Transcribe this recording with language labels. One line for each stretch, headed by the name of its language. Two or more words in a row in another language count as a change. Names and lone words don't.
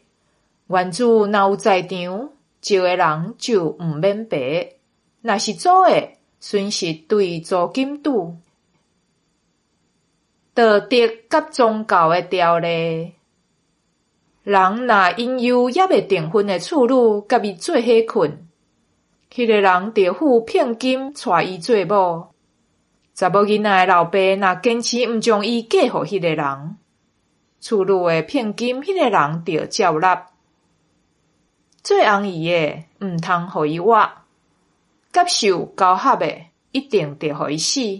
Min Nan Chinese: 原主若有在场，借的人就毋免赔。若是租的，损失对租金拄。道德甲宗教的条例。人若因有还未订婚的处女甲伊做伙困，迄个人着付聘金带伊做某。查某囡仔的老爸若坚持毋将伊嫁互迄个人，处女的聘金迄个人着照纳。做翁姨的毋通互伊活，接受交合的一定得互伊死。